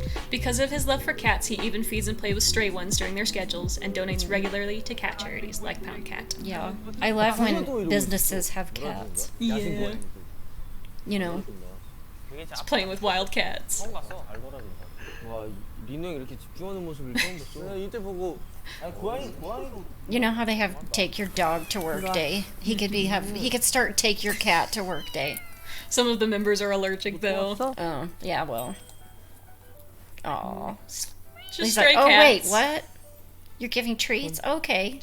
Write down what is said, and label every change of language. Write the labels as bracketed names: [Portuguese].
[English] Because of his love for cats, he even feeds and plays with stray ones during their schedules and donates regularly to cat charities like Pound Cat. Yeah. I love when businesses have cats. Yeah. You know. He's playing with wild cats. [Korean] 와, 리노 이렇게 집중하는 모습을 처음 봤어. 이때 보고 고양이로. [English] You know how they have take your dog to work day? He could start take your cat to work day. Some of the members are allergic though. Oh, yeah, well. Aw. Just He's stray like, oh wait, cats. what? You're giving treats? Okay.